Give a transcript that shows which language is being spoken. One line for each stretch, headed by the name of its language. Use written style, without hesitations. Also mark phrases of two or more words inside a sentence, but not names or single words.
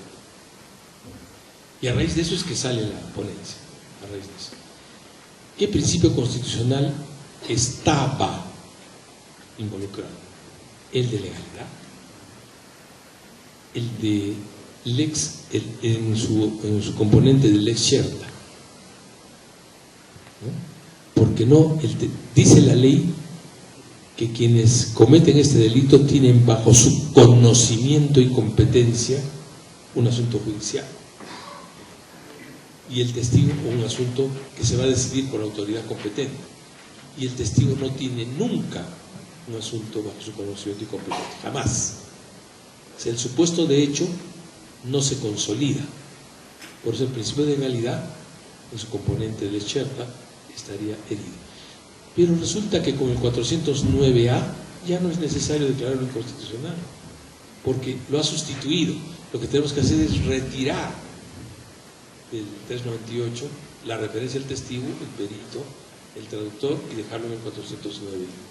Spanish: Y a raíz de eso es que sale la ponencia, a raíz de eso. ¿Qué principio constitucional estaba involucrado? El de legalidad, el de lex, en su componente de
Latin: lex certa,
Spanish: ¿no? Porque dice la ley que quienes cometen este delito tienen bajo su conocimiento y competencia un asunto judicial, y el testigo un asunto que se va a decidir por la autoridad competente, y el testigo no tiene nunca un asunto bajo su conocimiento y competencia, jamás. O sea, el supuesto de hecho no se consolida. Por eso el principio de legalidad, en su componente de
Latin: lex certa,
Spanish: estaría herido. Pero resulta que con el 409A ya no es necesario declararlo inconstitucional, porque lo ha sustituido. Lo que tenemos que hacer es retirar del 398 la referencia al testigo, el perito, el traductor, y dejarlo en el 409.